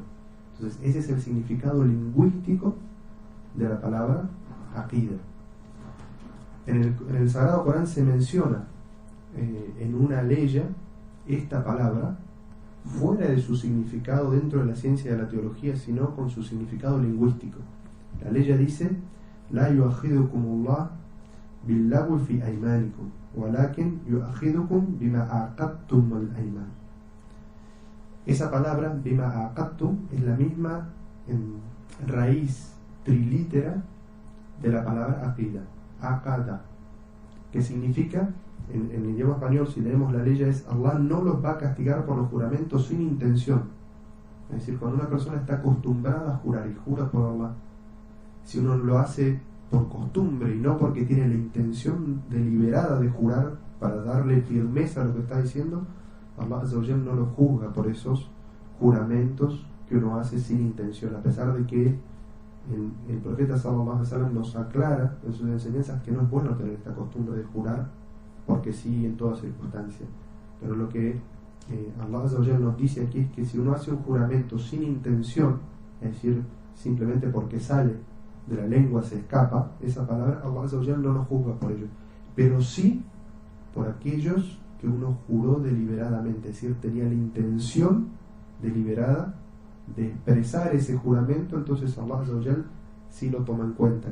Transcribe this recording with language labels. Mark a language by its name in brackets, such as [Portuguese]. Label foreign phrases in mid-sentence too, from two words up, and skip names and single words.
[Spanish] Entonces, ese es el significado lingüístico de la palabra Aqida. En el Sagrado Corán se menciona en una ley esta palabra fuera de su significado dentro de la ciencia de la teología, sino con su significado lingüístico. La ley dice: [Arabic] لا يؤاخذكم الله باللغو في أيمانكم ولكن يؤاخذكم بما عقدتم الأيمان. [Spanish] Esa palabra, [Arabic] بما عقدتم, [Spanish] es la misma raíz trilítera de la palabra aqida, aqada, que significa, en el idioma español, si leemos la ley, es Allah no los va a castigar por los juramentos sin intención. Es decir, cuando una persona está acostumbrada a jurar y jura por Allah, si uno lo hace por costumbre y no porque tiene la intención deliberada de jurar para darle firmeza a lo que está diciendo, [Arabic] الله عز وجل [Spanish] no lo juzga por esos juramentos que uno hace sin intención, a pesar de que el profeta [Arabic] صلى الله عليه وسلم [Spanish] nos aclara en sus enseñanzas que no es bueno tener esta costumbre de jurar porque sí en toda circunstancia. Pero lo que [Arabic] الله عز وجل [Spanish] nos dice aquí es que si uno hace un juramento sin intención, es decir, simplemente porque sale de la lengua, se escapa esa palabra, [Arabic] الله عز وجل [Spanish] no nos juzga por ello, pero sí por aquellos que uno juró deliberadamente, es decir, tenía la intención deliberada de expresar ese juramento, entonces [Arabic] الله عز وجل [Spanish] sí lo toma en cuenta.